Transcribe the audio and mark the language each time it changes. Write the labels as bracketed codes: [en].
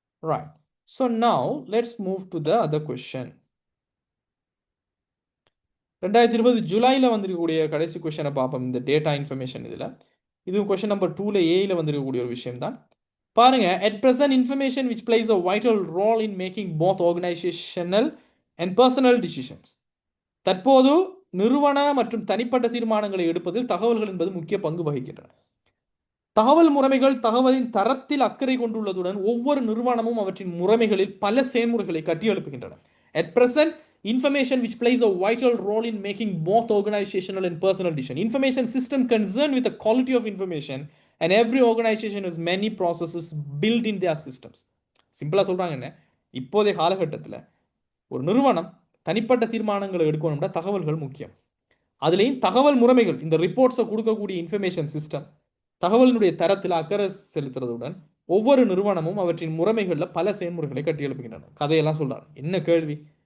[en] Right. So now let's move to the other question. [ta] 2020 ஜூலையில் வந்திருக்கக்கூடிய கடைசி கொஸ்டினை பார்ப்போம். இந்த டேட்டா இன்ஃபர்மேஷன் இதில் இது கொஸ்டின் நம்பர் 2ல ஏயில் வந்திருக்கக்கூடிய ஒரு விஷயம் தான். பாருங்க, [en] at present information which plays a vital role in making both organizational and personal decisions. [ta] தற்போது நிறுவன மற்றும் தனிப்பட்ட தீர்மானங்களை எடுப்பதில் தகவல்கள் என்பது முக்கிய பங்கு வகிக்கின்றன. தகவல் முறைமைகள் தகவலின் தரத்தில் அக்கறை கொண்டுள்ளதுடன் ஒவ்வொரு நிறுவனமும் அவற்றின் முறைமைகளில் பல செயல்முறைகளை கட்டியெழுப்புகின்றன. [en] At present, information which plays a vital role in making both organizational and personal decisions. Information system concerned with the quality of information and every organization has many processes built in their systems. [ta] சிம்பிளா சொல்றாங்க என்ன, இப்போதைய காலகட்டத்தில் ஒரு நிறுவனம் தனிப்பட்ட தீர்மானங்களை எடுக்கணும்னா தகவல்கள் முக்கியம். அதுலேயும் தகவல் முறைமைகள், இந்த ரிப்போர்ட்ஸை கொடுக்கக்கூடிய இன்ஃபர்மேஷன் சிஸ்டம் தகவலினுடைய தரத்தில் அக்கறை செலுத்துறதுடன் ஒவ்வொரு நிறுவனமும் அவற்றின் முறைமைகளில் பல செயல்முறைகளை கட்டியெழுப்புகின்றன. கதையெல்லாம் சொல்றாரு. என்ன கேள்வி?